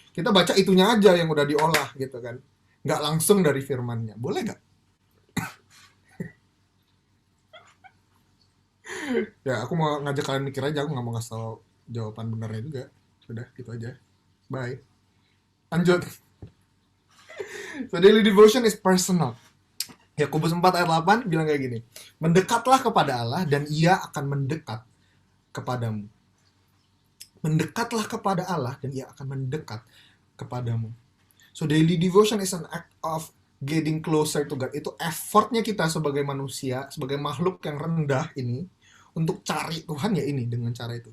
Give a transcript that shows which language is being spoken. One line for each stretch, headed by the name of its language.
Indonesian: Kita baca itunya aja yang udah diolah gitu kan? Nggak langsung dari firmannya, boleh gak? Ya, aku mau ngajak kalian mikir aja, aku nggak mau kasih tau jawaban benernya juga. Sudah, gitu aja. Bye. Lanjut.
English: So, daily devotion is personal.
Indonesian: Yakobus 4 ayat 8 bilang kayak gini. Mendekatlah kepada Allah dan ia akan mendekat kepadamu. Mendekatlah kepada Allah dan ia akan mendekat kepadamu.
English: So daily devotion is an act of getting closer to God.
Indonesian: Itu effortnya kita sebagai manusia, sebagai makhluk yang rendah ini untuk cari Tuhan ya ini dengan cara itu.